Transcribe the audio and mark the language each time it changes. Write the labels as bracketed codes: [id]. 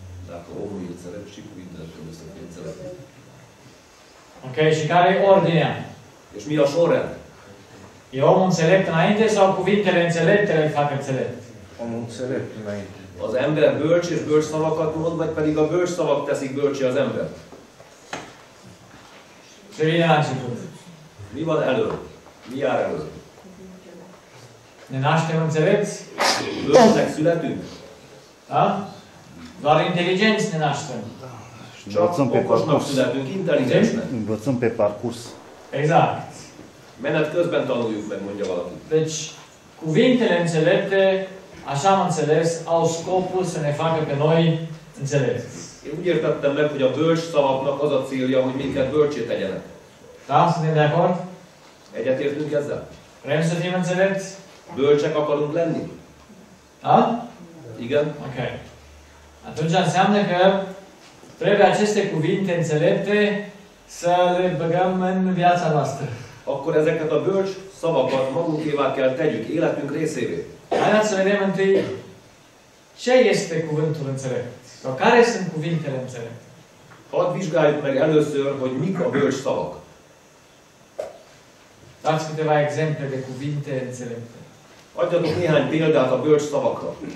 [ro] Dacă omul e înțelept și cuvintele trebuie să fie înțelepte. Ok, și care e ordinea? [hu] És mi a sorrend? [ro] E omul înțelept înainte sau cuvintele înțelepte îl fac înțelept? Omul înțelept înainte. [hu] Az ember bölcs és bölcs szavakat mond, vagy pedig a bölcs szavak teszik bölcsé az ember? [ro] Ce vine la început? [hu] Mi van elől? Mi jár elől? [ro] Ne naștem înțelepți? [hu] Bölcsnek születünk? [ro] Da? Doar inteligenți ne naștem. [hu] Csak okosnak születünk, intelligensnek. [ro] Învățăm pe parcurs. Exact. [hu] Menet közben tanuljuk meg, mondja valaki. [ro] Deci, cuvintele înțelepte, așa am înțeles, au scopul să ne facă pe noi înțelepți. [hu] Én úgy értettem meg, hogy a bölcs szavaknak az a célja, hogy minket bölcsé tegyenek. [ro] Da? Suntem de acord? [hu] Egyetértünk ezzel? [ro] Vrem să fim înțelepți? [hu] Bölcsek akarunk lenni? [ro] Da? [hu] Igen? [en] Ok. [ro] Atunci înseamnă că trebuie aceste cuvinte înțelepte să le băgăm în viața noastră. [hu] Akkor ezeket a bölcs szavakat magunkévá kell tegyük, életünk részévé. [ro] Haideți să vedem întâi ce este cuvântul înțelept. Sau care sunt cuvintele înțelepte. [hu] Hadd vizsgáljuk meg először, hogy mik a bölcs szavak. [ro] Dați câteva exemple de cuvinte înțelepte. [hu] Adjatok néhány példát a bölcs szavakra.